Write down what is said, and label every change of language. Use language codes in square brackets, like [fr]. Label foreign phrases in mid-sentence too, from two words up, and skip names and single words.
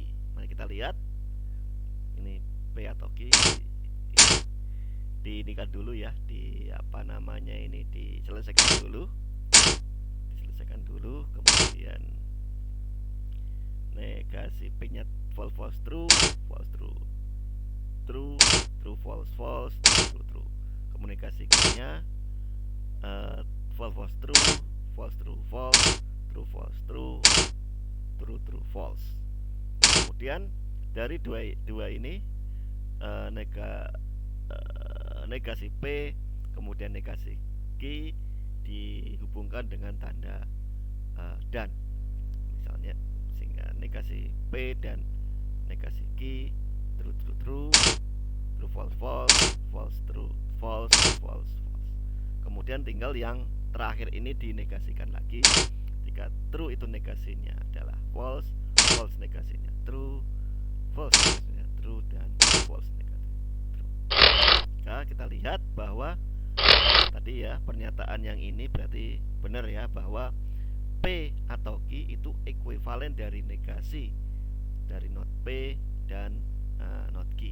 [id] Mari kita lihat. Ini P atau Q diinikan dulu ya, diselesaikan dulu, kemudian negasi P-nya [en] false, false, true, false, true, true, [id] true, false, false, true, true. Komunikasi Q-nya [en] false, false, true, false, true, false, true, false, true, true, true, false. [id] Kemudian dari dua ini negasi P kemudian negasi Q dihubungkan dengan tanda dan, misalnya, sehingga negasi P dan negasi Q [en] true, true, true, true, false, false, [id] false, true, false, false, false. Kemudian tinggal yang terakhir ini dinegasikan lagi. Jika true itu negasinya adalah false, false negasinya true, false negasinya true, dan false negasinya true. Nah, kita lihat bahwa tadi ya, pernyataan yang ini berarti benar ya, bahwa P atau Q itu ekuivalen dari negasi dari not P dan not Q.